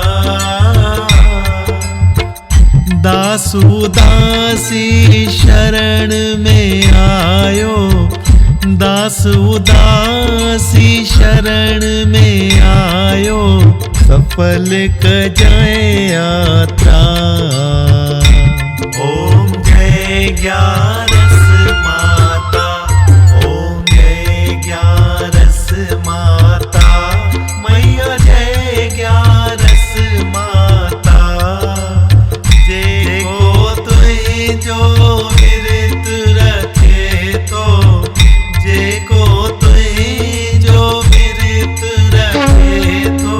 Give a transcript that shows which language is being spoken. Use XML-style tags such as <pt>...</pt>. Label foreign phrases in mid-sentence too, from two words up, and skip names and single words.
<sd>दासु दासी शरण में आयो, दासु दासी शरण में आयो, सफल कजाए यात्रा।</sd> <hi>ओम जय 11 माता। ओम जय 11 माता मैया, जय 11 माता।</hi> <sd>जेको तुझो विरत रखे तो, जेको तुझो विरत रखे</sd>